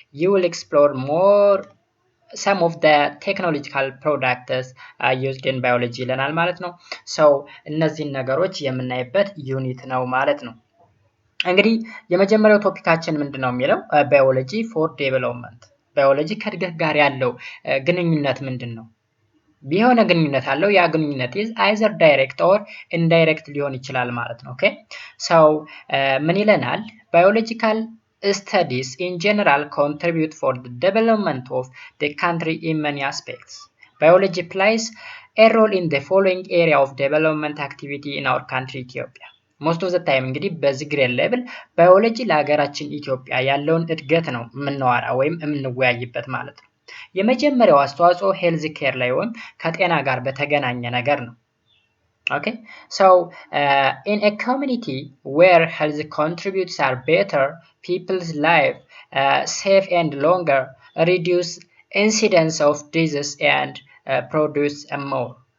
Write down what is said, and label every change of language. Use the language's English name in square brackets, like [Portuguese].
[English] You will explore more some of the technological products used in biology [Amharic] ይለናል ማለት ነው። so እነዚህን ነገሮች የምናይበት ዩኒት ነው ማለት ነው። እንግዲህ የመጀመሪያው ቶፒካችን ምንድነው የሚለው ባዮሎጂ ፎር ዴቨሎፕመንት፣ ባዮሎጂ ከእድገት ጋር ያለው ግንኙነት ምንድነው? ቢሆነ ግንኙነት አለው። ያ ግንኙነት [English] is either direct or indirect [Amharic] ሊሆን ይችላል ማለት ነው። okay, so ምን ይለናል? [English] biological studies in general contribute for the development of the country in many aspects. Biology plays a role in the following area of development activity in our country Ethiopia. Most of the time [Amharic] እንግዲህ በዚህ ግሬድ ሌቭል ባዮሎጂ ለሀገራችን ኢትዮጵያ ያለውን እድገት ነው የምናወራ ወይም የምንወያይበት ማለት ነው። የመጀመሪያው አስተዋጽኦ ሄልዝ ኬር ላይ ወይም ከጤና ጋር በተገናኘ ነገር ነው። [English] Okay, so in a community where health contributes are better, people's life safe and longer, reduce incidence of disease and produce more.